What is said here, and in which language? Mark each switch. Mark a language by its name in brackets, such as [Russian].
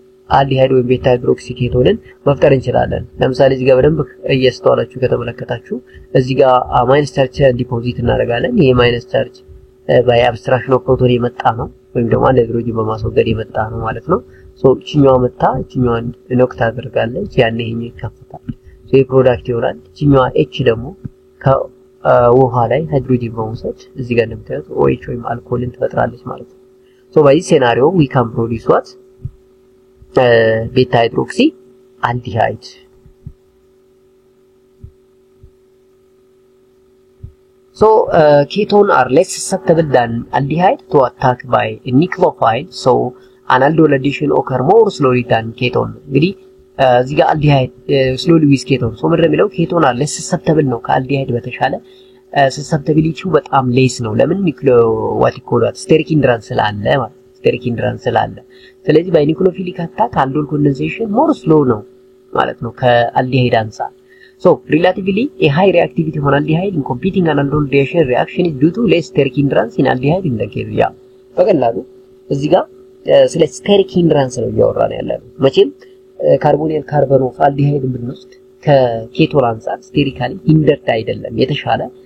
[Amharic] አልዲሃይድ ወይም ቤታ ሃይድሮክሲ ኬቶንን መፍጠር እንችላለን። ለምሳሌ እዚህ ጋር በደንብ እየስተዋላችሁ ከተመለከታችሁ እዚህ ጋር ማይነስ ቻርጅ ዲፖዚት እናደርጋለን። ይሄ ማይነስ ቻርጅ ባይ አብስትራክሽን ኦፍ ፕሮቶን የመጣ ነው ወይም ደግሞ አንድ ሃይድሮጅን በማስወገድ የመጣ ነው ማለት ነው። ሶ እቺኛዋ መጣ እቺኛዋን ኖክታ አድርጋለች ያኔ ይሄ ይከፈታል። ሶ ይሄ ፕሮዳክት ይሆናል። እቺኛዋ ኤች ደግሞ ከውሃ ላይ ሃይድሮጅን በመውሰድ እዚህ ጋር እንደምታዩት OH ወይም አልኮልን ትፈጥራለች ማለት ነው። ሶ ባይ ሴናሪዮ [English] we can produce what ቤታ ሃይድሮክሲ aldehyde. So ketone are less susceptible than aldehyde to attack by a nucleophile. So an aldol addition occur more slowly than ketone. [Amharic] እንግዲህ እዚህ ጋር aldehyde slowly with ketone. So ምንድነው የሚለው [English] ketone are less susceptible [Amharic] ነው ከaldehyde በተሻለ susceptibility በጣም less ነው። ለምን [English] what you call that steric hindrance [Amharic] ስላለ ማለት steric hindrance ስላለ ስለዚህ by nucleophilic attack aldol condensation more slow ነው ማለት ነው ከaldehyde አንፃር. [English] So relatively a high reactivity on aldehyde in competing an aldol reaction is due to less steric hindrance in aldehyde in the case. Yeah. [Amharic] በቀላሉ እዚህ ጋር ስለ steric hindrance ነው እያወራን ያለነው። መቼም ካርቦኒል ካርበን ኦፍ aldehyde ብንወስድ ከኬቶን አንፃር sterically hindered አይደለም የተሻለ